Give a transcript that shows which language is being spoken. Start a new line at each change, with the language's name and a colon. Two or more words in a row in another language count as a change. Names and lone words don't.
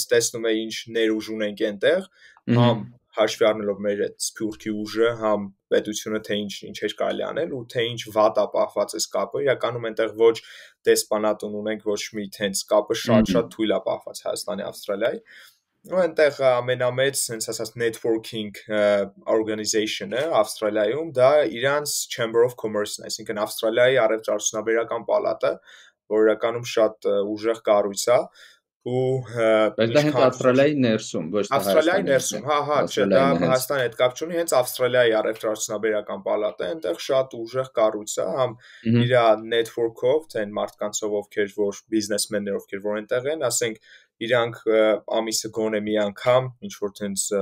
Armenian: տեսնում է ինչ ներուժ ունենք այնտեղ, համ հաշվի առնելով մեր այդ սփյուռքի ուժը, համ պետությունը թե ինչ էր կարելի անել ու թե ինչ վատ է պահված այս կապը, իրականում այնտեղ ոչ դեսպանատուն ունենք, ոչ մի տենց կապը շատ թույլ է պահված Հայաստանի Ավստրալիայի, ու այնտեղ ամենամեծ, հենց ասած
English: networking organization-
Armenian: ը Ավստրալիայում, դա իրանց
English: Chamber of Commerce-
Armenian: ն է, այսինքն Ավստրալիայի առևտրաարդյունաբերական պալատը, որ իրականում շատ ուժեղ կառույց է, ու բայց դա հենց Ավստրալիայի ներսում, ոչ թե Ավստրալիայի ներսում, հա, չէ, դա Հայաստանի հետ կապ չունի, հենց Ավստրալիայի առևտրաարդյունաբերական պալատը, այնտեղ շատ ուժեղ կառույց է, համ իր network-ով, թե այն մարդկանցով, ովքեր որ բիզնեսմեններ, ովքեր որ այնտեղ են, ասենք իրանք ամիսը գոնե մի անգամ ինչ որ տենց